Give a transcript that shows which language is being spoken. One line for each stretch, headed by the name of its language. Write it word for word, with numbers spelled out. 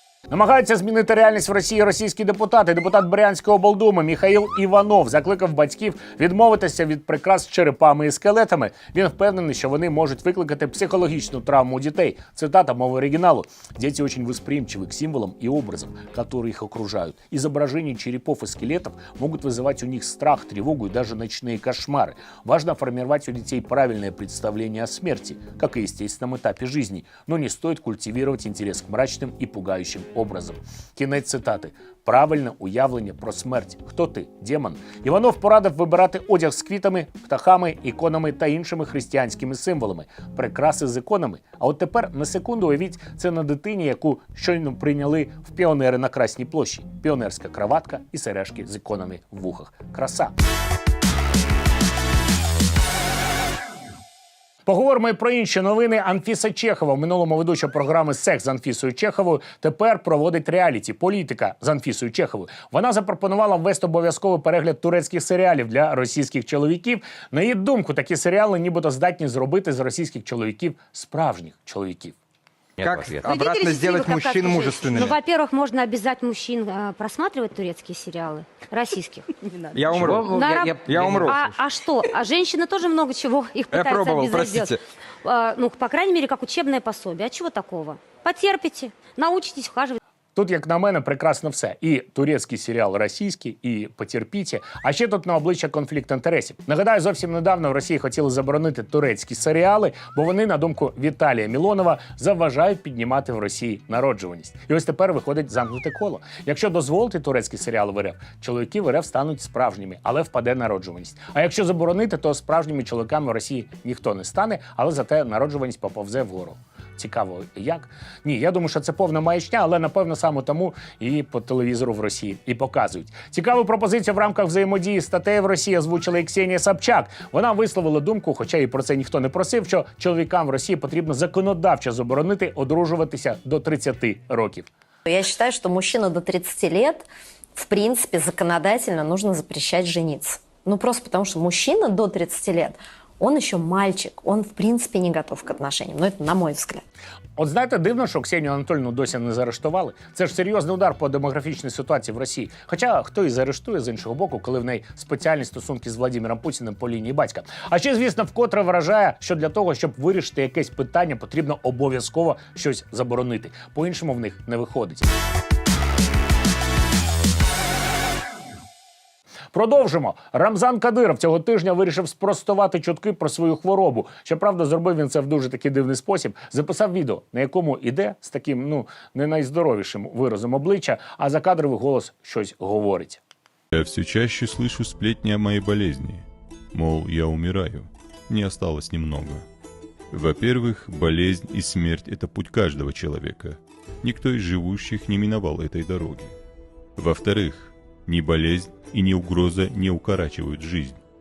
Ukrainian: Намагаються змінити реальність в Росії російські депутати. Депутат Брянської облдуми Міхаїл Іванов закликав батьків відмовитися від прикрас з черепами і скелетами. Він впевнений, що вони можуть викликати психологічну травму у дітей. Цитата мови оригіналу.
Russian: «Дети очень восприимчивы к символам и образам, которые их окружают. Изображения черепов и скелетов могут вызывать у них страх, тревогу и даже ночные кошмары. Важно формировать у детей правильное представление о смерти, как и естественном этапе жизни, но не стоит культивировать интерес к мрачным и пугающим образом».
Ukrainian: Кінець цитати. Правильне уявлення про смерть. Хто ти? Демон? Іванов порадив вибирати одяг з квітами, птахами, іконами та іншими християнськими символами. Прикраси з іконами. А от тепер на секунду уявіть це на дитині, яку щойно прийняли в піонери на Красній площі. Піонерська краватка і сережки з іконами в вухах. Краса. Поговоримо і про інші новини. Анфіса Чехова, в минулому ведуча програми «Секс» з Анфісою Чеховою, тепер проводить реаліті «Політика» з Анфісою Чеховою. Вона запропонувала ввести обов'язковий перегляд турецьких серіалів для російських чоловіків. На її думку, такі серіали нібито здатні зробити з російських чоловіків справжніх чоловіків.
Russian: Как обратно сделать мужчин мужественными? Ну, во-первых, можно обязать мужчин э, просматривать турецкие сериалы, российских. Я умру. Я умру. А что? А женщины тоже много чего их пытаются обезобразить. Ну, по крайней мере, как учебное пособие. А чего такого? Потерпите, научитесь ухаживать.
Ukrainian: Тут, як на мене, прекрасно все. І турецький серіал російський, і «Потерпіті». А ще тут на обличчя конфлікт інтересів. Нагадаю, зовсім недавно в Росії хотіли заборонити турецькі серіали, бо вони, на думку Віталія Мілонова, заважають піднімати в Росії народжуваність. І ось тепер виходить замкнуте коло. Якщо дозволити турецькі серіали в РФ, чоловіки в РФ стануть справжніми, але впаде народжуваність. А якщо заборонити, то справжніми чоловіками в Росії ніхто не стане, але зате народжуваність поповзе вгору. Цікаво, як? Ні, я думаю, що це повна маячня, але, напевно, саме тому її по телевізору в Росії і показують. Цікаву пропозицію в рамках взаємодії статей в Росії озвучила і Ксенія Собчак. Вона висловила думку, хоча і про це ніхто не просив, що чоловікам в Росії потрібно законодавчо заборонити одружуватися до тридцяти років.
Russian: Я считаю, что мужчина до тридцати лет, в принципе, законодательно нужно запрещать жениться. Ну просто потому, что мужчина до тридцати лет, он еще мальчик, он, в принципе, не готов к отношениям. Но это на мой взгляд.
Ukrainian: От знаєте, дивно, що Ксенію Анатольовну досі не заарештували. Це ж серйозний удар по демографічній ситуації в Росії. Хоча хто і заарештує, з іншого боку, коли в неї спеціальні стосунки з Владимиром Путіним по лінії батька. А ще, звісно, вкотре вражає, що для того, щоб вирішити якесь питання, потрібно обов'язково щось заборонити. По-іншому в них не виходить. Продовжимо. Рамзан Кадиров цього тижня вирішив спростувати чутки про свою хворобу. Щоправда, зробив він це в дуже такий дивний спосіб. Записав відео, на якому іде з таким, ну, не найздоровішим виразом обличчя, а закадровий голос щось говорить.
Russian: Я все чаще слышу сплетни о моей болезни. Мол, я умираю. Мне осталось немного. Во-первых, болезнь и смерть – это путь каждого человека. Никто из живущих не миновал этой дороги. Во-вторых, ни болезнь и ни угроза не укорачивают жизнь.